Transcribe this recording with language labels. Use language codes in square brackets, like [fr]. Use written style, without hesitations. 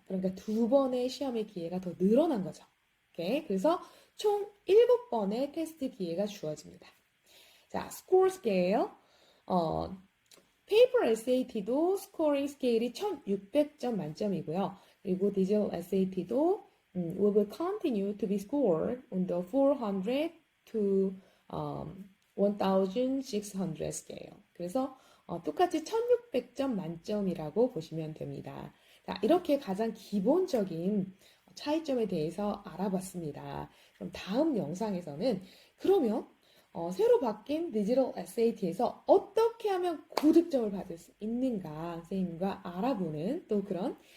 [ko] 그러니까 2번의 시험의 기회가 더 늘어난 거죠. 오케이? 그래서 총 7번의 테스트 기회가 주어집니다. 자, [en] score scale. [ko] paper SAT도 스코어링 스케일이 1600점 만점이고요. 그리고 디지털 SAT도 [en] will continue to be scored on the 400 to 1600 scale. [ko] 그래서 똑같이 1600점 만점이라고 보시면 됩니다. 자, 이렇게 가장 기본적인 차이점에 대해서 알아봤습니다. 그럼 다음 영상에서는 그러면 새로 바뀐 디지털 SAT에서 어떻게 하면 고득점을 받을 수 있는가 선생님과 알아보는 또 그런